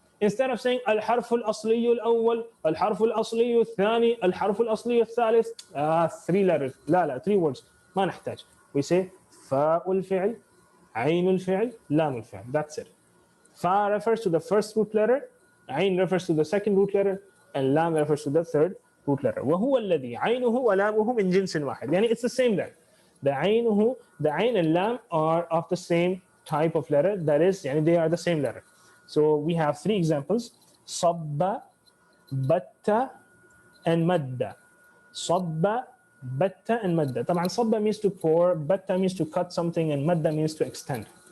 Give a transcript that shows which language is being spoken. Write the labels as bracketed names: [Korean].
[English] Instead of saying al-harf al-asli al-awwal, al-harf al-asli al-thani, al-harf al-asli al-thalith, 3 letters. لا 3 words. [Arabic] ما نحتاج. [English] We say fa'ul fi'l, aynul fi'l, lamul fi'l. That's it. Fa refers to the first root letter, ayn refers to the second root letter, and lam refers to the third root letter. [Arabic] وهو الذي عينه ولامه من جنس واحد. [English] يعني it's the same there. The ayn and lam are of the same type of letter. That is, يعني they are the same letter. So we have 3 examples: صب, batta, and madda. صب, batta, and madda. طبعا صب means to pour, batta means to cut something, and madda means to extend.